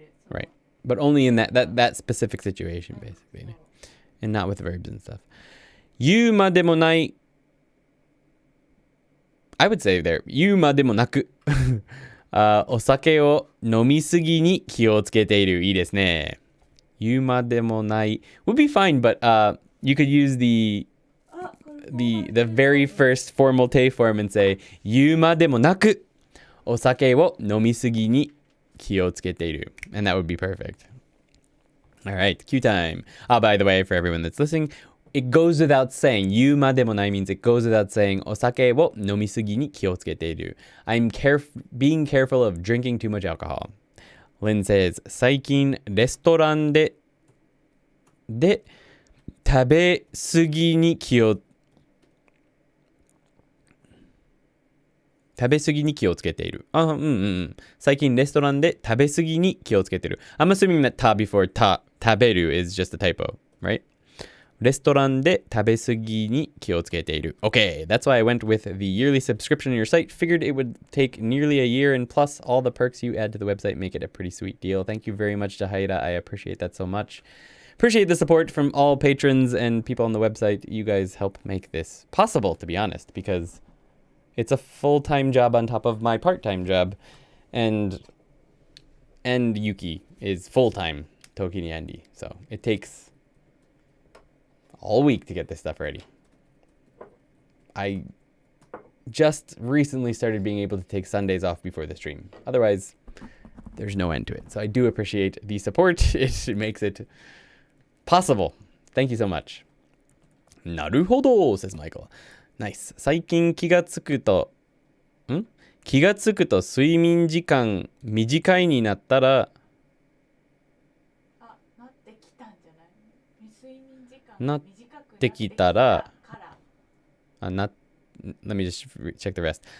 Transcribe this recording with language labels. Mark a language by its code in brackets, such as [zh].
[en] Right. But only in that specific situation, basically. And not with verbs and stuff. [ja] 言うまでもない [en] I would say there. [ja] 言うまでもなくお酒を飲みすぎに気をつけている。いいですね。言うまでもない [en] would be fine, but you could use the very first formal te form and say [ja] 言うまでもなくお酒を飲みすぎに気をつけている. [en] And that would be perfect. All right, cue time. By the way, for everyone that's listening, it goes without saying. [ja] 言うまでもない [en] means it goes without saying [ja] お酒を飲みすぎに気をつけている. [en] I'm being careful of drinking too much alcohol. Lynn says, [ja] 最近レストランで食べ過ぎに気をつけている。最近レストランで食べ過ぎに気をつけている. [en] I'm assuming that た before 食べる is just a typo, right? [ja] レストランで食べ過ぎに気をつけている. [en] Okay, that's why I went with the yearly subscription on your site. Figured it would take nearly a year, and plus all the perks you add to the website make it a pretty sweet deal. Thank you very much, Jahaira. I appreciate that so much. Appreciate the support from all patrons and people on the website. You guys help make this possible, to be honest, because it's a full-time job on top of my part-time job. And and Yuki is full-time ToKini Andy. So it takes all week to get this stuff ready. I just recently started being able to take Sundays off before the stream. Otherwise, there's no end to it. So I do appreciate the support. It makes it possible. Thank you so much. [ja] なるほど [en] says Michael. Nice. [ja] 最近気がつくと睡眠時間短いになったらなってきたんじゃない？睡眠時間なってきたら [en] Let me just check the rest.